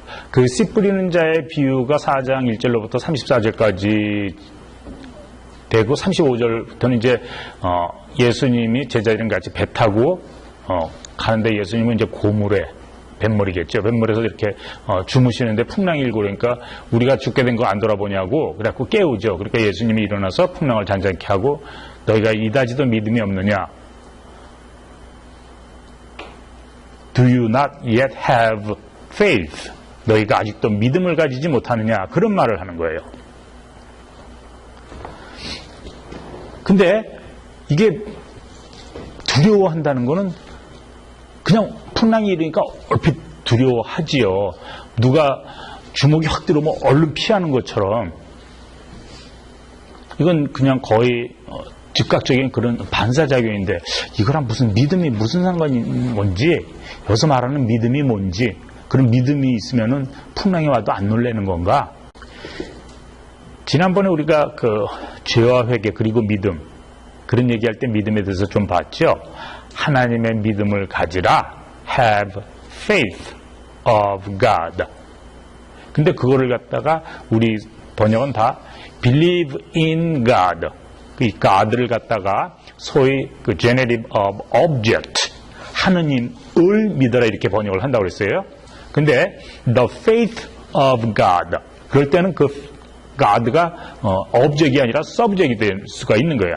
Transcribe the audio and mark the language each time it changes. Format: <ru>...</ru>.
<ko>그 씨 뿌리는 자의 비유가 4장 1절로부터 34절까지 되고 35절부터는 이제 예수님이 제자들이랑 같이 배 타고 가는데 예수님은 이제 고물에 뱃머리겠죠. 뱃머리에서 이렇게 주무시는데 풍랑이 일고 그러니까 우리가 죽게 된 거 안 돌아보냐고 그래갖고 깨우죠. 그러니까 예수님이 일어나서 풍랑을 잔잔케 하고 너희가 이다지도 믿음이 없느냐?</ko> <en>Do you not yet have faith?</en> <ko>너희가 아직도 믿음을 가지지 못하느냐? 그런 말을 하는 거예요. 근데 이게 두려워한다는 거는 그냥 풍랑이 일으니까 얼핏 두려워하지요. 누가 주먹이 확 들어오면 얼른 피하는 것처럼 이건 그냥 거의 즉각적인 그런 반사작용인데 이거랑 무슨 믿음이 무슨 상관이 뭔지 여기서 말하는 믿음이 뭔지 그런 믿음이 있으면은 풍랑이 와도 안 놀라는 건가? 지난번에 우리가 그 죄와 회개 그리고 믿음 그런 얘기할 때 믿음에 대해서 좀 봤죠. 하나님의 믿음을 가지라</ko> <en>have faith of God.</en> <ko>근데 그거를 갖다가 우리 번역은 다</ko> <en>believe in God.</en> <ko>이 God를 갖다가 소위 그</ko> <en>genitive of object</en> <ko>하느님을 믿어라 이렇게 번역을 한다고 그랬어요. 근데</ko> <en>the faith of God</en> <ko>그럴 때는 그 God가 object이 아니라 subject이 될 수가 있는 거예요.</ko>